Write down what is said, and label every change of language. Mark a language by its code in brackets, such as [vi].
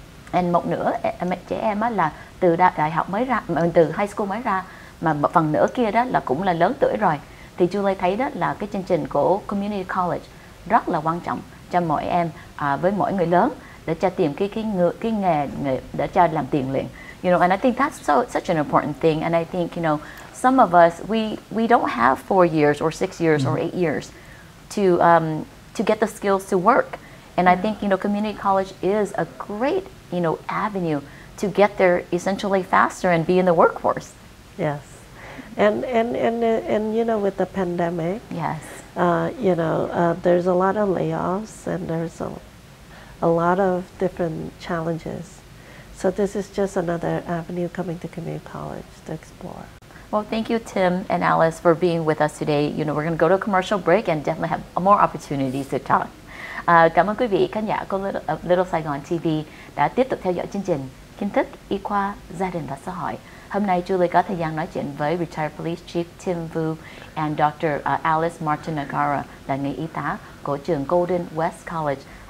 [vi] And một nửa trẻ em là từ đại học mới ra, từ high school mới ra, mà phần nửa kia đó là cũng là lớn tuổi rồi. Thì Julie thấy đó là cái chương trình của Community College rất là quan trọng cho mỗi em, với mỗi người lớn, để cho tìm cái nghề để cho làm tiền liền. [en] And I think that's such an important thing. And I think, some of us, we don't have 4 years or 6 years or 8 years to get the skills to work. And I think, community college is a great, avenue to get there essentially faster and be in the workforce. Yes. And with the pandemic, there's a lot of layoffs and there's a lot of different challenges. So this is just another avenue coming to community college to explore. Well, thank you, Tim and Alice, for being with us today. We're going to go to a commercial break and definitely have more opportunities to talk. [vi] Cảm ơn quý vị khán giả của Little Saigon TV đã tiếp tục theo dõi chương trình Kiến thức, y khoa, gia đình và xã hội. Hôm nay Julie có thời gian nói chuyện với Retired Police Chief Tim Vu and Dr. Alice MARTANEGARA là người y tá của trường Golden West College.